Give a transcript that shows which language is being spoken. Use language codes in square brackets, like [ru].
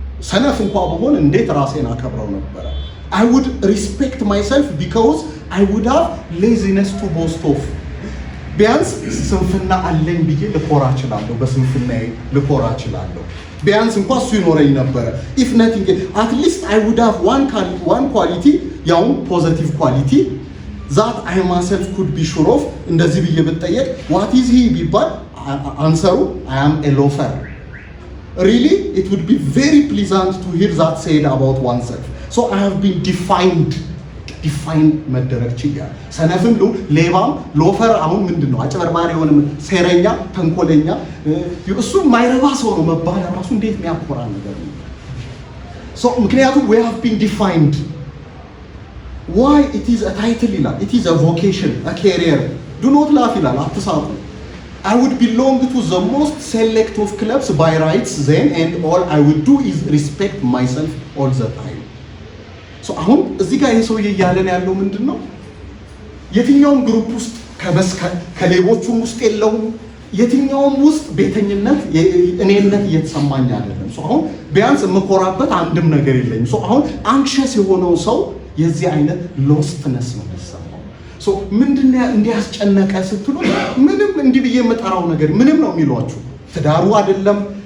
[am] ሰነፍ እንኳን በሆን እንዴት ራሴን አከብረው ነበረ። [en] I would respect myself because I would have laziness to boast of [am] ቢያንስ ስንፍና አለኝ ብዬ ልኮራ እችላለሁ፣ በስንፍናዬ ልኮራ እችላለሁ። ቢያንስ እንኳን እሱ ይኖረኝ ነበረ። [en] if nothing at least I would have one quality ያው positive quality that I myself could be sure of [am] እንደዚህ ብዬ ብጠየቅ [en] what is he ቢባል አንሰሩ I am a loafer. Really it would be very pleasant to hear that said about oneself. So I have been defined [am] መደረግ ችያለሁ። ሰነፍም ሌባም ሎፈር አሁን ምንድነው? አጭበርባሪ የሆነ ሴረኛ ተንኮለኛ እሱ ማይረባ ሰው ነው መባል ራሱ እንዴት የሚያኮራ ነገር ነው። ምክንያቱም [en] we have been defined. Why it is a title [am] ይላል። [en] it is a vocation, a career. do not laugh [am] ይላል። አትሳቁ። [en] I would belong to the most select of clubs by rights then and all I would do is respect myself all the time. [am] አሁን እዚህ ጋር ይሄ ሰውዬ እያለን ያለው ምንድነው? የትኛውም ግሩፕ ውስጥ ከሌቦቹም ውስጥ የለውም፣ የትኛውም ውስጥ ቤተኝነት እኔነት እየተሰማኝ አይደለም። አሁን ቢያንስ የምኮራበት አንድም ነገር የለኝም። አሁን አንክሸስ የሆነው ሰው የዚህ አይነት ሎስትነስ ነው የሚሰማው። ምንድነው እንዲያስጨነቀ ስትሉ ምንም እንዲህ ብዬ የምጠራው ነገር ምንም ነው የሚሏችሁ። ትዳሩ አይደለም